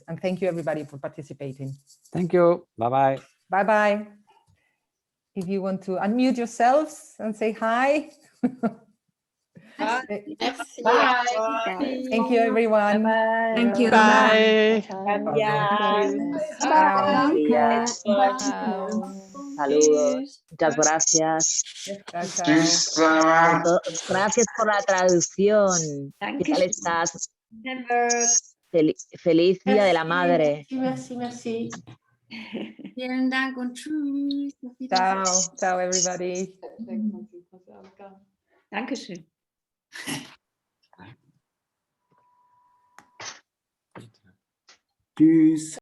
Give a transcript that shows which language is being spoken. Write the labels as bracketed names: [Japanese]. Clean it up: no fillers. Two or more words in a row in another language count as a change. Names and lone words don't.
[English] And thank you everybody for participating. Thank you. Bye-bye. Bye-bye. If you want to unmute yourselves and say hi. [French] Merci. [English] Bye. Thank you, everyone. Bye. Thank you. Bye. [Spanish] Saludos. Muchas gracias. Gracias por la traducción. ¿Qué tal estás? Feliz Día de la Madre. [French] Merci, merci. [German] Vielen Dank und tschüss. [Italian] Ciao. Ciao, everybody. [German] Dankeschön. Tschüss.